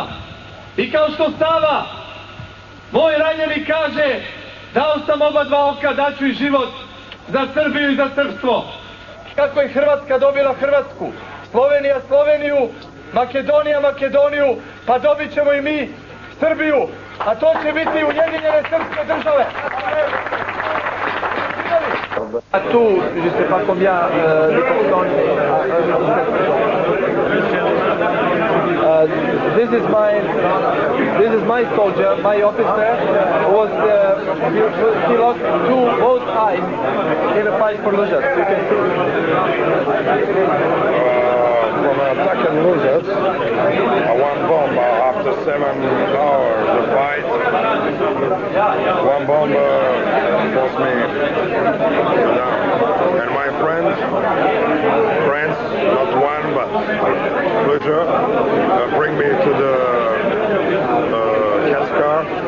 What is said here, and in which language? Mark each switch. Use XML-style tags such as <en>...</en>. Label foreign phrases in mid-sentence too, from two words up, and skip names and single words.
<sr>I kao što Sava, moj ranjeni, kaže, dao sam oba 2 oka, daću i život za Srbiju i za srpstvo. Kako je Hrvatska dobila Hrvatsku, Slovenija Sloveniju, Makedonija Makedoniju, pa dobit ćemo i mi Srbiju, a to će biti Ujedinjene srpske države.</sr> <fr>Tout, je ne sais pas combien de personnes.</fr> <en>This is my soldier, my officer, was he lost both eyes in a fight for Lužac. You can see. From an attack in Lužac, 1 bomb after 7 hours of fight. 1 bomb forced me down. And my friends, not one but pleasure, bring me to the Kaskar.</en>